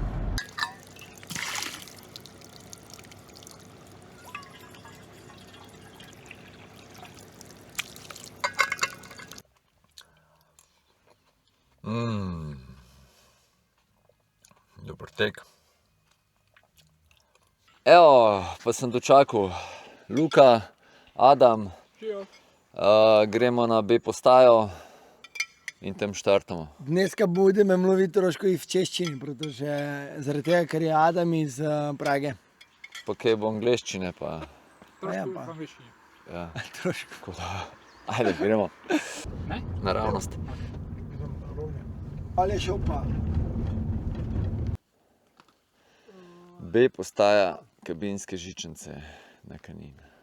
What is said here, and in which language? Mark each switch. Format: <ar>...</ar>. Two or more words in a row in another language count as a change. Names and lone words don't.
<sl>Dober tek. Evo, pa sem dočakal Luka, Adam. Gremo na B postajo in tam štartamo.</sl> <cs>Dneska budeme mluviti trošku i v češčini, protože</cs> <sl>zaradi tega, ker je Adam iz Prage. Pa kaj bo angleščine pa... Trošku v angleščini. Ja. Trošku. Ajde, gremo. Naravnost. Ali je šel pa? B postaja kabinske žičnice na Kanin.</sl>